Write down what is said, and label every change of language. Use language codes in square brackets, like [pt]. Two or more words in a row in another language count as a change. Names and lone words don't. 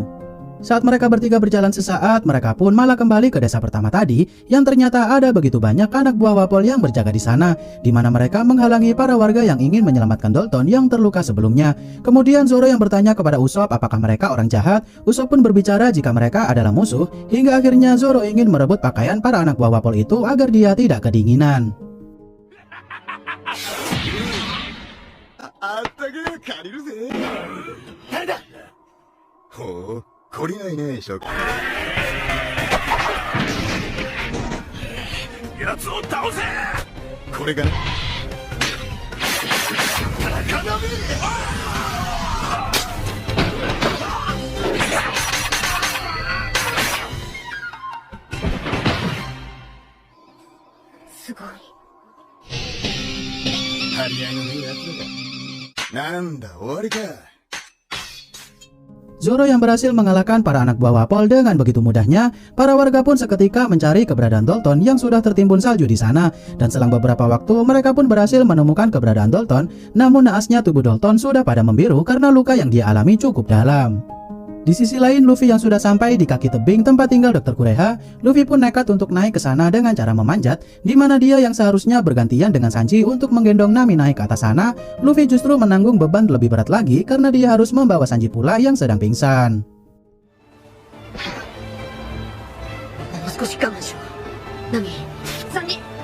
[id] Saat mereka bertiga berjalan sesaat, mereka pun malah kembali ke desa pertama tadi, yang ternyata ada begitu banyak anak buah Wapol yang berjaga di sana, di mana mereka menghalangi para warga yang ingin menyelamatkan Dalton yang terluka sebelumnya. Kemudian Zoro yang bertanya kepada Usopp apakah mereka orang jahat. Usopp pun berbicara jika mereka adalah musuh, hingga akhirnya Zoro ingin merebut pakaian para anak buah Wapol itu agar dia tidak kedinginan. [ja] 懲りないね、諸君。奴を倒せ。これがな。高波。すごい。張り合いのねえやつだ。なんだ、終わりか。 [id] Zoro yang berhasil mengalahkan para anak buah Wapol dengan begitu mudahnya, para warga pun seketika mencari keberadaan Dalton yang sudah tertimbun salju di sana. Dan selang beberapa waktu mereka pun berhasil menemukan keberadaan Dalton, namun naasnya tubuh Dalton sudah pada membiru karena luka yang dia alami cukup dalam. Di sisi lain, Luffy yang sudah sampai di kaki tebing tempat tinggal Dr. Kureha, Luffy pun nekat untuk naik ke sana dengan cara memanjat, di mana dia yang seharusnya bergantian dengan Sanji untuk menggendong Nami naik ke atas sana, Luffy justru menanggung beban lebih berat lagi karena dia harus membawa Sanji pula yang sedang pingsan. [ja] もう少し我慢しろ。ナミ、サンジ。